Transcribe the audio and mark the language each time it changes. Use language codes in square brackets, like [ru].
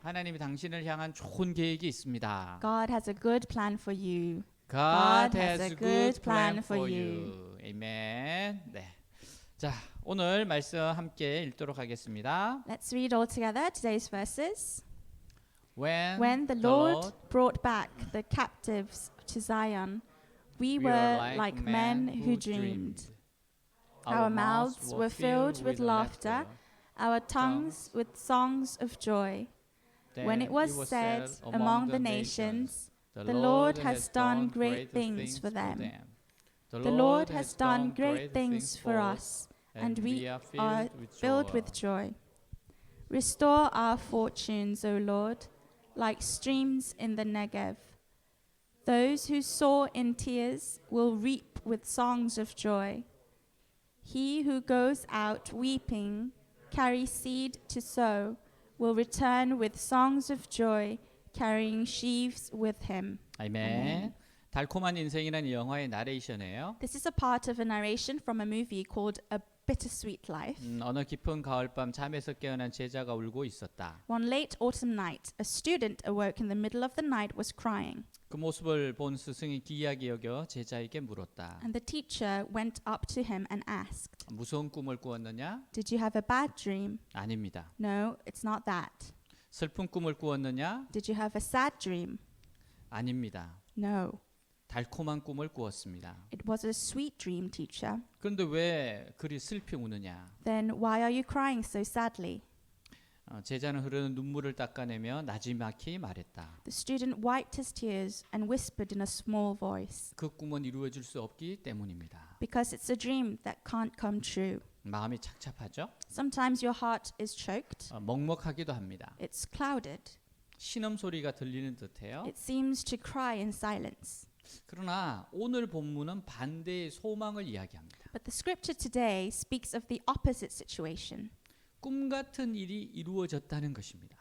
[ko] 하나님이 당신을 향한 좋은 계획이 있습니다. [en] God has a good plan for you. God has a good plan for you. [ko] 아멘. 네. 자, 오늘 말씀 함께 읽도록 하겠습니다. [en] Let's read all together today's verses. When the Lord brought back the captives to Zion, we were like men who dreamed. Our mouths were filled with laughter, our tongues with songs of joy. When it was said among the nations, the Lord has done great things for them. The Lord has done great things for us, and we are filled with joy. Restore our fortunes, O Lord, like streams in the Negev. Those who sow in tears will reap with songs of joy. He who goes out weeping, carries seed to sow, will return with songs of joy, carrying sheaves with him. [ko] 아멘. 달콤한 인생이라는 영화의 나레이션이에요. [en] This is a part of a narration from a movie called A Bittersweet Life. [ko] 어느 깊은 가을밤 잠에서 깨어난 제자가 울고 있었다. [en] One late autumn night, a student awoke in the middle of the night was crying. [ko] 그 모습을 본 스승이 기이하게 여겨 제자에게 물었다. [en] And the teacher went up to him and asked, [ko] 무서운 꿈을 꾸었느냐? [en] Did you have a bad dream? [ko] 아닙니다. [en] No, it's not that. [ko] 슬픈 꿈을 꾸었느냐? [en] Did you have a sad dream? [ko] 아닙니다. [en] No, [ko] 달콤한 꿈을 꾸었습니다. [en] it was a sweet dream, teacher. [ko] 그런데 왜 그리 슬피 우느냐? [en] Then why are you crying so sadly? [ko] 제자는 흐르는 눈물을 닦아내며 나지막히 말했다. [en] The student wiped his tears and whispered in a small voice, [ko] 그 꿈은 이루어질 수 없기 때문입니다. [en] Because it's a dream that can't come true. [ko] 마음이 착잡하죠? [en] Sometimes your heart is choked. [ko] 먹먹하기도 합니다. [en] It's clouded. [ko] 신음 소리가 들리는 듯해요. [en] It seems to cry in silence. [ko] 그러나 오늘 본문은 반대의 소망을 이야기합니다. [en] But the scripture today speaks of the opposite situation, [ko] 꿈 같은 일이 이루어졌다는 것입니다.